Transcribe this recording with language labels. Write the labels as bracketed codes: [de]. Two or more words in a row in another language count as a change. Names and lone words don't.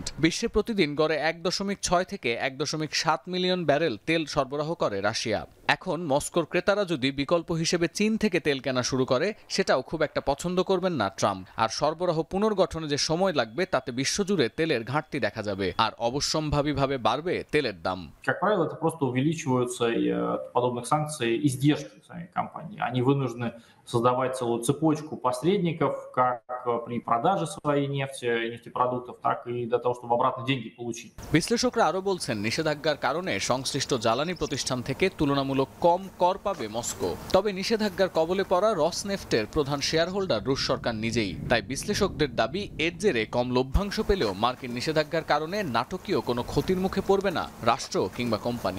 [bn] বিশ্বে প্রতিদিন গড়ে 1.6 থেকে 1.7 মিলিয়ন ব্যারেল তেল সরবরাহ করে রাশিয়া। এখন মস্কোর ক্রেতারা যদি বিকল্প হিসেবে চীন থেকে তেল কেনা শুরু করে, সেটাও খুব একটা পছন্দ করবেন না ট্রাম্প। আর সরবরাহ পুনর্গঠনে যে সময় লাগবে তাতে বিশ্বজুড়ে তেলের ঘাটতি দেখা যাবে, আর অবশ্যম্ভাবীভাবে বাড়বে তেলের দাম। [ru] Как правило, это просто увеличиваются от подобных санкций издержки самой компании. Они вынуждены создавать целую цепочку посредников, как при продаже своей нефти, нефтепродуктов, так и для того, чтобы обратно деньги получить. [bn] বিশ্লেষকরা আরো বলছেন, নিষেধাজ্ঞার কারণে সংশ্লিষ্ট জ্বালানি প্রতিষ্ঠান থেকে তুলনামূলক কম কর পাবে মস্কো। তবে নিষেধাজ্ঞার কবলে পড়া রসনেফটের প্রধান [en] share holder [bn] রুশ সরকার নিজেই। তাই বিশ্লেষকদের দাবি, এর জেরে কম লভ্যাংশ পেলেও মার্কিন নিষেধাজ্ঞার কারণে নাটকীয় কোনো ক্ষতির মুখে পড়বে না রাষ্ট্র কিংবা কোম্পানি।